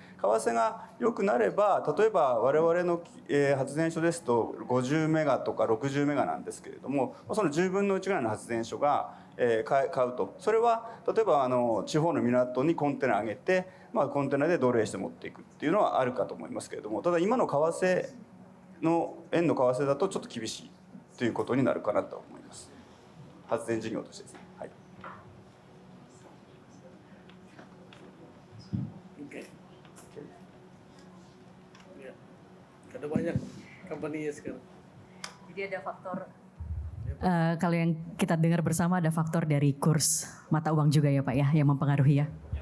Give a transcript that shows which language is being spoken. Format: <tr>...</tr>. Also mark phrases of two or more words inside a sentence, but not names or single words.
<ja>為替が良くなれば、例えば我々の発電所ですと50メガとか60メガなんですけれども、その10分の1ぐらいの発電所が買うと、それは例えば地方の港にコンテナ上げて、コンテナで奴隷して持っていくっていうのはあるかと思いますけれども、ただ今の為替の円の為替だとちょっと厳しいということになるかなと思います。発電事業としてですね。はい。</ja> <id>Ada banyak company sekarang. Jadi ada faktor kalau yang kita dengar bersama ada faktor dari kurs mata uang juga ya Pak ya yang mempengaruhi ya.</id>